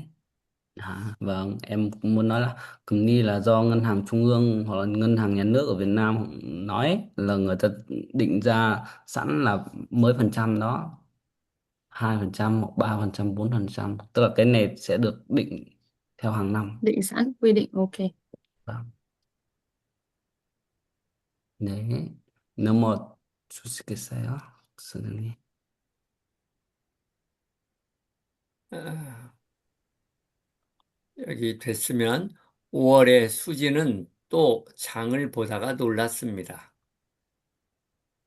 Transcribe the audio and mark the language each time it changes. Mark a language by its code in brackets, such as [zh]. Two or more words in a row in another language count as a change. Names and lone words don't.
[vi] Vâng, em cũng muốn nói là 금리 là do ngân hàng trung ương hoặc là ngân hàng nhà nước ở Việt Nam nói ấy, là người ta định ra sẵn là mấy phần trăm đó, 2% hoặc 3%, 4%, tức là cái này sẽ được định theo hàng năm. Định sẵn quy định, ok. Vâng. [ko] 네, 넘어 주시겠어요, 선생님? 아, 여기 됐으면 5월에 수지는 또 장을 보다가 놀랐습니다.